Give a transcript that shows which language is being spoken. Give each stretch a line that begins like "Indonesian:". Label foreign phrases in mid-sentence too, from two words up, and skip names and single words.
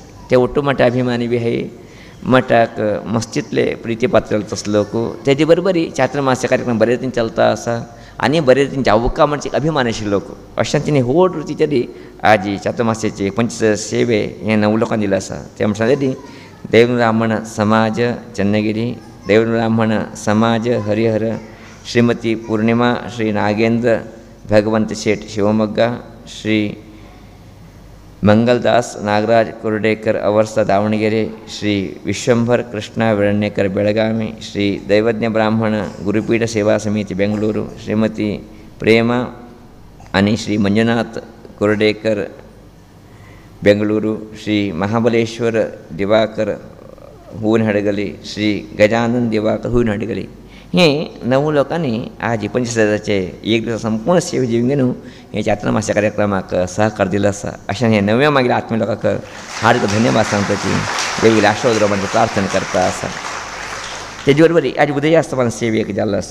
Konkani: ते ओट्टू मठा अभिमानी बी हाय मठाक मस्तीतले प्रितीपात्र तसले लोक तेजे बरोबरी चातुर्मास्य कार्यक्रम बरे रितीन चलता आसा आनी बरे रितीन जावका म्हणजे अभिमान आशिल्ले लोक अशें तिणें व्हड रितीचे आजी चातुर्मास्याचे 25 सेवे हे 9 लोकांनी दिले आसा. ते म्हणटा देव ब्राह्मण समाज चन्नगिरी देव ब्राह्मण समाज हरिहर श्रीमती पूर्णिमा श्री नागेंद्र भगवंत शेठ शिवमोग्गा श्री मंगलदास नागराज कुर्डेकर अवर्सा दावणगेरे श्री विश्वंभर कृष्णा वेर्णेकर बेळगावी श्री दैवज्ञ ब्राह्मण गुरुपीठ सेवा समिती बेंगळूरू श्रीमती प्रेमा आणि श्री मंजुनाथ कुर्डेकर बेंगळूरू श्री महाबलेश्वर दिवाकर हून हडगली श्री गजानन दिवाकर हून हडगली हे 9 लोकांनी आज 25,000चे एक दिवस संपूर्ण सेवे जीवन घेवन हे चातुर्मास्य कार्यक्रमाक सहकार दिलो आसा. अशें हे नव्या मागीर आत्मीय लोकांक हार्दिक धन्यवाद सांगताची देवीला आशीर्वाद म्हणजे प्रार्थना करता आसा. तेजे बरोबरी आज उदय आस्तमान सेवेक जाल्लो आसा.